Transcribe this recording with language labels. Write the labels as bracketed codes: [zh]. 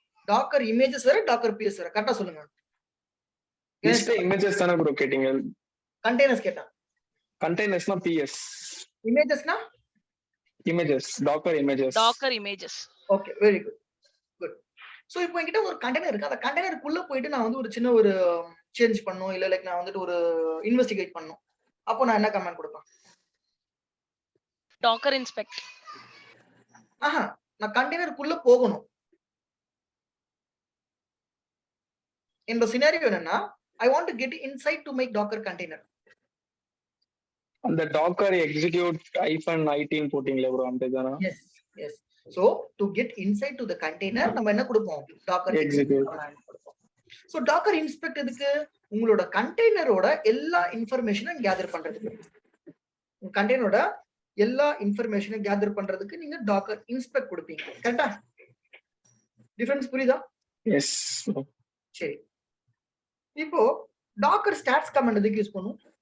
[ta] docker images வேற docker ps வேற, கரெக்ட்டா சொல்லுங்க. list images தான bro கேட்டிங்க? containers கேட்டா. containers னா ps, images னா [en] images, docker images. Okay, very good. [ta] So இப்போ என்கிட்ட ஒரு கண்டெய்னர் இருக்கு. அந்த கண்டெய்னருக்குள்ள போயிட்டு நான் வந்து ஒரு சின்ன ஒரு சேஞ்ச் பண்ணனும், இல்ல லைக் நான் வந்துட்டு ஒரு இன்வெஸ்டிகேட் பண்ணனும். அப்போ நான் என்ன கமாண்ட் கொடுப்பேன்? [en] docker inspect. [ta] நான் கண்டெய்னருக்குள்ள போகணும். இந்த சினாரியோ என்னன்னா [en] I want to get inside to make docker container. [ta] அந்த docker execute -19 போட்டிங்களே bro, அந்ததானா? [en] Yes. So to get inside to the container [ta] நம்ம என்ன கொடுப்போம்? [en] docker execute. So docker inspect எதுக்கு? [ta] உங்களோட கண்டெய்னரோட எல்லா இன்ஃபர்மேஷனும் கேதர் பண்றதுக்கு, உங்க கண்டெய்னரோட எல்லா இன்ஃபர்மேஷனும் கேதர் பண்றதுக்கு நீங்க டாக்கர் இன்ஸ்பெக்ட் கொடுப்பீங்க. கரெக்டா? டிஃபரன்ஸ் புரியுதா? [en] Yes. [ta] சரி, இப்போ டாக்கர் ஸ்டாட்ஸ் கமாண்ட் எதுக்கு யூஸ் பண்ணும்?